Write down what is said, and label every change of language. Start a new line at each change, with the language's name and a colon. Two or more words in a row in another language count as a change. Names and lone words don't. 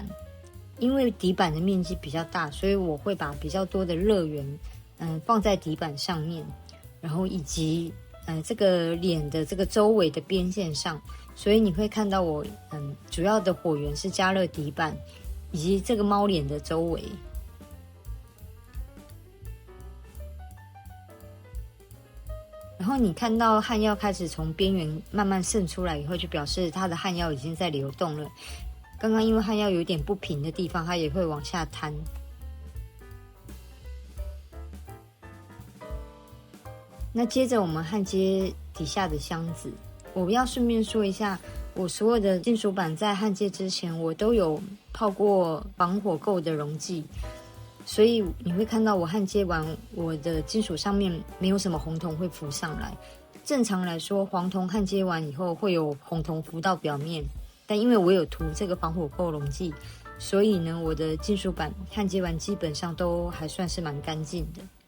Chinese: 因為底板的面積比較大，所以我會把比較多的熱源放在底板上面，然後以及這個臉的這個周圍的邊線上，所以你會看到我主要的火源是加熱底板以及這個貓臉的周圍。然後你看到焊藥開始從邊緣慢慢滲出來以後，就表示它的焊藥已經在流動了。剛剛因為漢藥有點不平的地方，它也會往下攤。那接着我們焊接底下的箱子，我要順便說一下，我所有的金屬板在焊接之前，我都有泡過防火垢的溶劑，所以你會看到我焊接完，我的金屬上面沒有什麼紅銅會浮上來。正常來說，黃銅焊接完以後會有紅銅浮到表面，但因為我有塗這個防火垢溶劑，所以呢，我的金屬板焊接完基本上都還算是蠻乾淨的。